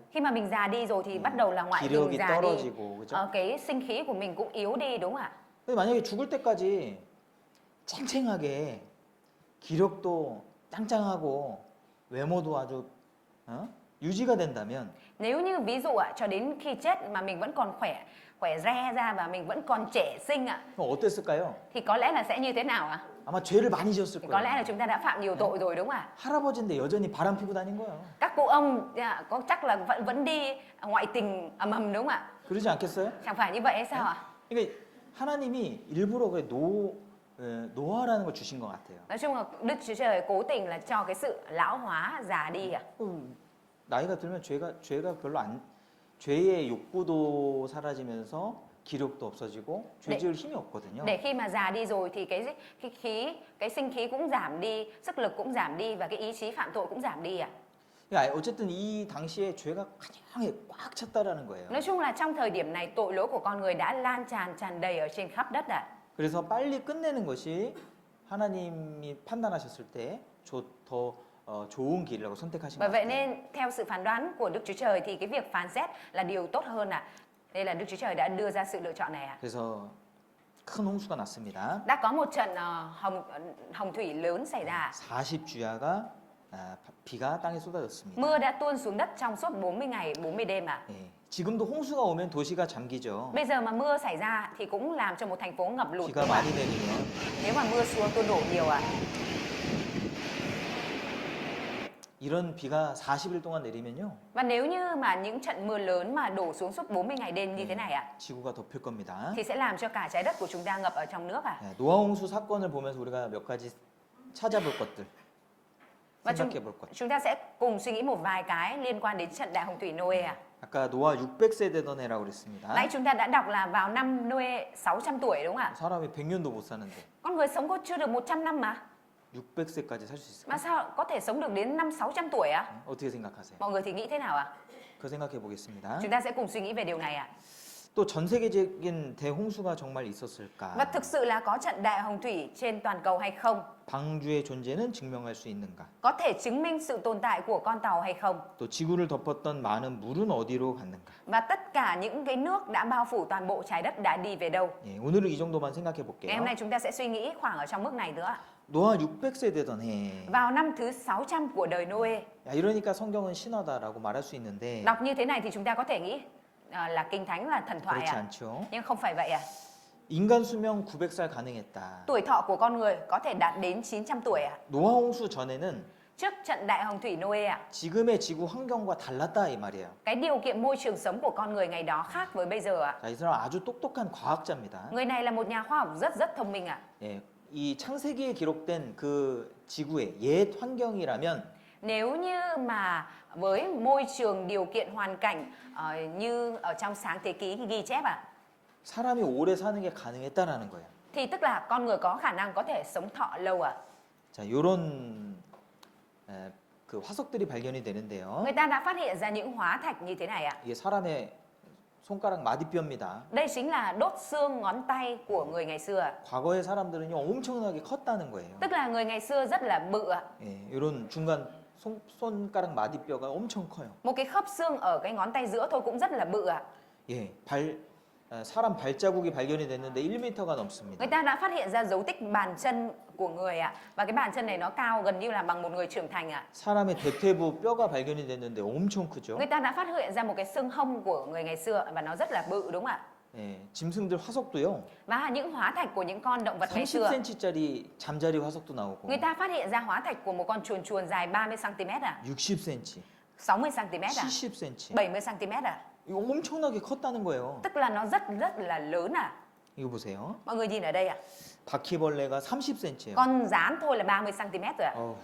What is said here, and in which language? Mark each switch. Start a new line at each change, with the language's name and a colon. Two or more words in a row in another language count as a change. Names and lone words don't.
Vietnamese: Khi mà mình già đi rồi thì bắt đầu là ngoại hình
Korean: 기력이
Vietnamese: già đi.
Korean: 떨어지고 그죠?
Vietnamese: Cái sinh khí của mình cũng yếu đi đúng không ạ?
Korean: 근데 만약에 죽을 때까지 쨍쨍하게 기력도 짱짱하고 외모도 아주 유지가 된다면
Vietnamese: Nếu như ví dụ ạ, cho đến khi chết mà mình vẫn còn khỏe re ra và mình vẫn còn trẻ xinh ạ,
Korean: 그럼 어땠을까요?
Vietnamese: thì có lẽ là sẽ như thế nào ạ?
Korean: 아마 죄를 많이 지었을
Vietnamese: Thì có lẽ là
Korean: 거예요.
Vietnamese: chúng ta đã phạm nhiều tội rồi đúng không ạ?
Korean: 할아버지인데 여전히 바람 피고 다닌 거예요.
Vietnamese: Các cụ ông có chắc là vẫn đi ngoại tình ầm ầm đúng không ạ?
Korean: 그러지 않겠어요?
Vietnamese: Chẳng phải như vậy hay sao ạ?
Korean: 그러니까 하나님이 일부러 그 노화라는 걸 주신 것 같아요.
Vietnamese: Nói chung là Đức Chúa Trời cố tình là cho cái sự lão hóa già đi ạ.
Korean: 나이가 들면 죄가 별로 죄의 욕구도 사라지면서 기력도 없어지고 죄 지을 힘이 없거든요.
Vietnamese: Để khi mà già đi rồi thì cái sinh khí cũng giảm đi, sức lực cũng giảm đi và cái ý chí phạm tội cũng giảm đi ạ.
Korean: 그러니까 어쨌든 이 당시에 죄가 가장하게 꽉 찼다라는 거예요.
Vietnamese: Nói chung là trong thời điểm này tội lỗi của con người đã lan tràn đầy ở trên khắp đất ạ.
Korean: 그래서 빨리 끝내는 것이 하나님이 판단하셨을 때 더 좋은 길이라고 선택하신
Vietnamese: Bởi
Korean: 것
Vietnamese: vậy
Korean: 같아요.
Vietnamese: nên theo sự phán đoán của Đức Chúa Trời thì cái việc phán xét là điều tốt hơn ạ. Đây là Đức Chúa Trời đã đưa ra sự lựa chọn này ạ.
Korean: 그래서 큰 홍수가 났습니다.
Vietnamese: Đã có một trận hồng thủy lớn xảy ra.
Korean: 40주야가 비가 땅에 쏟아졌습니다.
Vietnamese: Mưa đã tuôn xuống đất trong suốt 40 ngày, 40 đêm ạ.
Korean: 예, 지금도 홍수가 오면 도시가 잠기죠.
Vietnamese: Bây giờ mà mưa xảy ra thì cũng làm cho một thành phố ngập lụt.
Korean: 비가 많이 내리면
Vietnamese: Nếu mà mưa xuống tuôn đổ nhiều ạ.
Korean: 이런 비가 40일 동안 내리면요.
Vietnamese: Và nếu như mà những trận mưa lớn mà đổ xuống suốt 40 ngày đêm như thế này ạ,
Korean: 지구가 덮일 겁니다.
Vietnamese: thì sẽ làm cho cả trái đất của chúng ta ngập ở trong nước ạ.
Korean: 예, 노아 홍수 사건을 보면서 우리가 몇 가지 찾아볼 것들
Vietnamese: Và
Korean: 생각해 볼 것.
Vietnamese: chúng ta sẽ cùng suy nghĩ một vài cái liên quan đến trận đại hồng thủy Noe ạ.
Korean: 아까 노아 600세 되던 해라고 그랬습니다.
Vietnamese: Nãy chúng ta đã đọc là vào năm Noe 600 tuổi đúng không ạ?
Korean: 사람이 100년도 못 사는데
Vietnamese: Con người sống có chưa được 100 năm mà.
Korean: 600세까지 살 수 있을까?
Vietnamese: Mà sao có thể sống được đến năm 600 tuổi ạ?
Korean: 어떻게 생각하세요?
Vietnamese: Mọi người thì nghĩ thế nào ạ?
Korean: 그 생각해 보겠습니다.
Vietnamese: Chúng ta sẽ cùng suy nghĩ về điều này ạ.
Korean: 또 전 세계적인 대홍수가 정말 있었을까?
Vietnamese: Và thực sự là có trận đại hồng thủy trên toàn cầu hay không?
Korean: 방주의 존재는 증명할 수 있는가?
Vietnamese: Có thể chứng minh sự tồn tại của con tàu hay không?
Korean: 또 지구를 덮었던 많은 물은 어디로 갔는가?
Vietnamese: Và tất cả những cái nước đã bao phủ toàn bộ trái đất đã đi về đâu?
Korean: 예, 오늘은 이 정도만 생각해
Vietnamese: Ngày
Korean: 볼게요.
Vietnamese: hôm nay chúng ta sẽ suy nghĩ khoảng ở trong mức này nữa ạ.
Korean: 노아 600세 되던 해.
Vietnamese: Vào năm thứ 600 của đời Noe,
Korean: 야, 이러니까 성경은 신화다라고 말할 수 있는데
Vietnamese: đọc như thế này thì chúng ta có thể nghĩ là kinh thánh là thần thoại
Korean: 그렇지
Vietnamese: ạ.
Korean: 않죠.
Vietnamese: Nhưng không phải vậy ạ.
Korean: 인간 수명 900살 가능했다.
Vietnamese: Tuổi thọ của con người có thể đạt đến 900 tuổi ạ.
Korean: 노아 홍수 전에는
Vietnamese: Trước trận đại hồng thủy Noe ạ,
Korean: 지금의 지구 환경과 달랐다 이 말이에요.
Vietnamese: cái điều kiện môi trường sống của con người ngày đó khác với bây giờ ạ.
Korean: 자, 이 사람 아주 똑똑한 과학자입니다.
Vietnamese: Người này là một nhà khoa học rất thông minh ạ.
Korean: 예, 이 창세기에 기록된 그 지구의 옛 환경이라면
Vietnamese: Nếu như mà với môi trường điều kiện hoàn cảnh như ở trong sáng thế ký ghi chép ạ,
Korean: 사람이 오래 사는 게 가능했다라는 거예요.
Vietnamese: thì tức là con người có khả năng có thể sống thọ lâu ạ.
Korean: 자, 요런 그 화석들이 발견이 되는데요.
Vietnamese: Người ta đã phát hiện ra những hóa thạch như thế này ạ.
Korean: 이게 사람의 손가락 마디뼈입니다.
Vietnamese: Đây chính là đốt xương ngón tay của người ngày xưa ạ.
Korean: 과거의 사람들은요 엄청나게 컸다는 거예요.
Vietnamese: Tức là người ngày xưa rất là bự ạ.
Korean: 예, 이런 중간 손가락 마디뼈가 엄청 커요.
Vietnamese: Một cái khớp xương ở cái ngón tay giữa thôi cũng rất là bự ạ.
Korean: 예, 사람 발자국이 발견이 됐는데 1m가 넘습니다.
Vietnamese: Người ta đã phát hiện ra dấu tích bàn chân của người ạ. Và cái bàn chân này nó cao gần như là bằng một người trưởng thành ạ.
Korean: 사람의 대퇴부 뼈가 발견이 됐는데 엄청 크죠.
Vietnamese: Người ta đã phát hiện ra một cái xương hông của người ngày xưa và nó rất là bự đúng không ạ?
Korean: 예, 짐승들 화석도요.
Vietnamese: Và những hóa thạch của những con động vật ngày xưa,
Korean: 30cm짜리 잠자리 화석도 나오고
Vietnamese: người ta phát hiện ra hóa thạch của một con chuồn chuồn dài 30 cm ạ,
Korean: 60cm,
Vietnamese: 60 cm ạ,
Korean: 70cm.
Vietnamese: 70 cm ạ.
Korean: 이거 엄청나게 컸다는 거예요.
Vietnamese: Tức là nó rất là lớn ạ.
Korean: 이거 보세요.
Vietnamese: Mọi người nhìn ở đây ạ.
Korean: 바퀴벌레가 30cm예요.
Vietnamese: Con gián thôi là 30 cm rồi ạ.